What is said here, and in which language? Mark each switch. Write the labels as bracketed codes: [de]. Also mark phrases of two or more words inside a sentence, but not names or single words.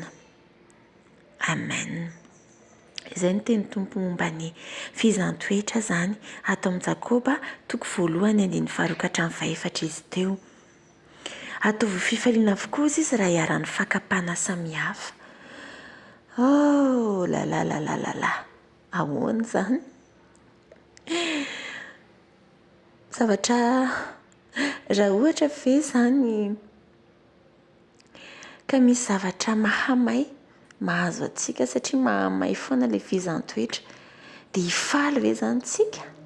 [mg] Amen. Izay no teny Tompo momba ny fihizan-toetra zany ato amin'ny Jakoba toko voalohany andininy faha 2 ka hatramin'ny faha 4 izy teo. Ataovy fifaliana avokoa izy raha hiara-ny fakapana samihafa. Oh la la la la la la. Ahoana zany? Zavatra raha ohatra ve zany ka misy zavatra mahamay mahazo atsika satria mahamay foana ilay fihizan-toetra dia hifaly ve zany tsika?